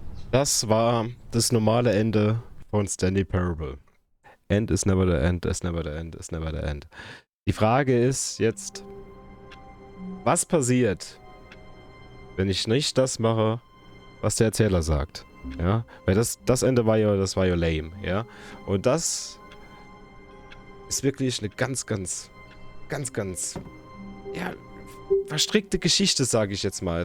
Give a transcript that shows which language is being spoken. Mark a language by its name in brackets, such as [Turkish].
[German] Das war das normale Ende von Stanley Parable. [English] End is never the end, is never the end, is never the end. [German] Die Frage ist jetzt, was passiert, wenn ich nicht das mache, was der Erzähler sagt? Ja, weil das Ende war ja lame, ja. Und das ist wirklich eine ganz, ja, verstrickte Geschichte, sage ich jetzt mal.